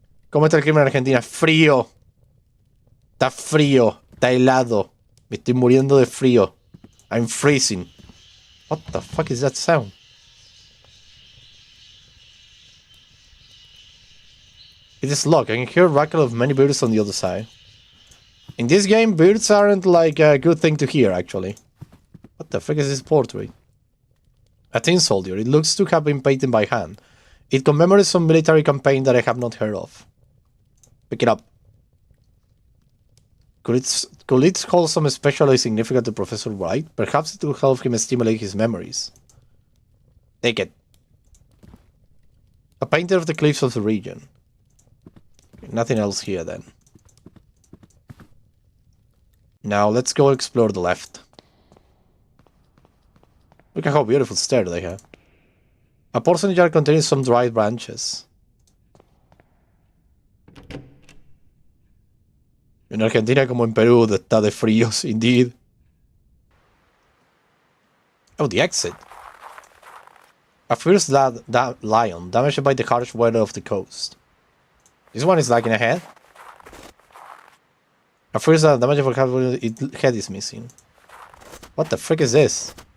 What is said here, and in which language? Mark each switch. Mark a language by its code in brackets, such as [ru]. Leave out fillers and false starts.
[es] ¿Cómo está el clima en Argentina? Frío. Está frío. Está helado. Me estoy muriendo de frío. [en] I'm freezing. What the fuck is that sound? It is locked. I can hear a racket of many birds on the other side. In this game, birds aren't like a good thing to hear, actually. What the fuck is this portrait? A tin soldier. It looks to have been painted by hand. It commemorates some military campaign that I have not heard of. Pick it up. Could it hold some especially significant to Professor Wright? Perhaps it will help him stimulate his memories. Take it. A painter of the cliffs of the region. Nothing else here then. Now let's go explore the left. Look at how beautiful stairs they have. A porcelain jar contains some dried branches. [es] En Argentina como en Perú está de fríos, indeed. [en] Oh, the exit. A fierce lion, damaged by the harsh weather of the coast. This one is lagging ahead. A fierce damaged by its head is missing. What the frick is this?